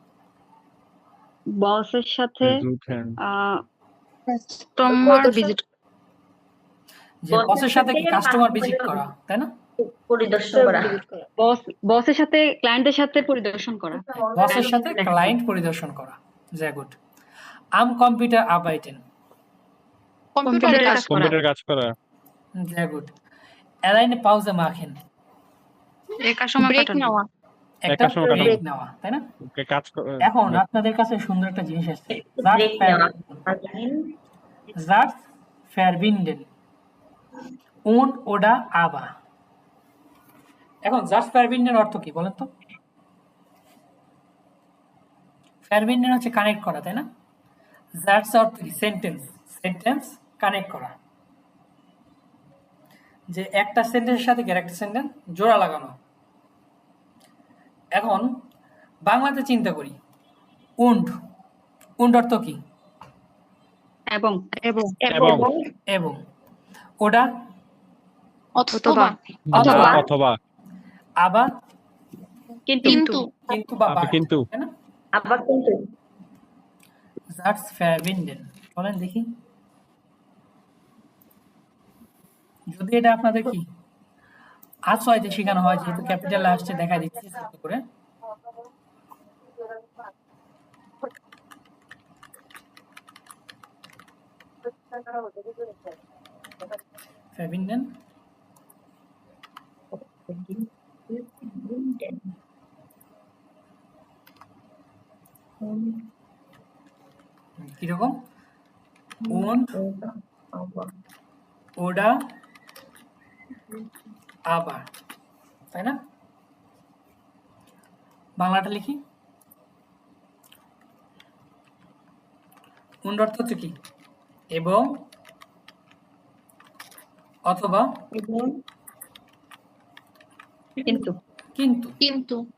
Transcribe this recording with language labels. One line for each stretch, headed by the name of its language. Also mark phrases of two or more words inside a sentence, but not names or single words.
Bangla: বসের সাথে দুধেন।
English: customer visit,
Bangla: যে বসের সাথে কি
English: customer visit
Bangla: করা, তাই না? বসের সাথে ক্লায়েন্টের সাথে পরিদর্শন করা। বসের সাথে ক্লায়েন্ট পরিদর্শন করা।
German: sehr gut. Am Computer arbeiten,
Bangla: কম্পিউটারে কাজ করা। কম্পিউটার কাজ করা।
German: sehr gut. Alleine Pause machen,
Bangla: একা সময় ব্রেক কাটানো। নেওয়া। একটা একা সময় কাটানো। ব্রেক নেওয়া, তাই না? কাজ করা। এখন আপনাদের কাছে সুন্দর একটা জিনিস আসছে,
German: Satz verbinden und oder aber।
Bangla: এখন
German: Satz verbinden
Bangla: অর্থ কি বলেন তো? verbinden হচ্ছে কানেক্ট করা, তাই না? Satz অর্থ কি?
English: sentence connect
Bangla: করা, যে একটা সেন্টেন্সের সাথে আরেকটা সেন্টেন্স জোড়া লাগানো। এখন বাংলাতে চিন্তা করি, und অর্থ কি? এবং এবং ওটা অথবা অথবা আবার কিন্তু বা আবার but, কিন্তু। তাই না?
German: Satz verbinden,
Bangla: বলেন দেখি। যদি এটা আপনাদের কি আছয়তে শেখানো হয়, যেহেতু ক্যাপিটাল আসছে দেখা দিচ্ছি ছোট করে। verbinden কিরকম?
German: und oder aber,
Bangla: তাই না? বাংলাটা লিখি। und অর্থ হচ্ছে কি? এবং অথবা কিন্তু।